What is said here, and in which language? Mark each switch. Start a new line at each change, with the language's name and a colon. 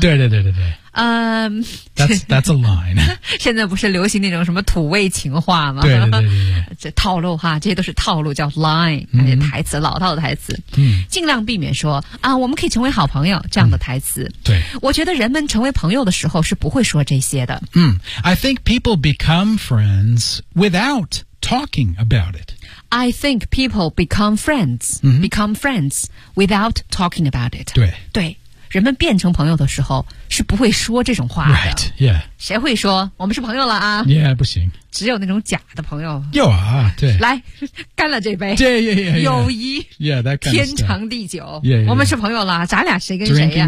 English: 对对对对对that's a line.
Chinese: 现在不是流行那种什么土味情话吗？对对对对。这套路哈，这些都是套路，叫 line， 那些台词老套的台词。尽量避免说啊，我们可以成为好朋友这样的台词。对，我觉得人们成为朋友的时候是不会说这些的。
English: I think people become friends without talking about it. I think people become friends without talking about it.
Chinese: 对对。人们变成朋友的时候是不会说这种话的
English: Right, yeah
Chinese: 谁会说我们是朋友了啊 Yeah, 不行只有那种假的朋友有啊对来干了这杯
English: Yeah, yeah, yeah
Chinese: 友谊
English: Yeah, that kind of
Chinese: 天长地久
English: yeah, yeah, yeah
Chinese: 我们是朋友了咱俩谁跟谁、啊、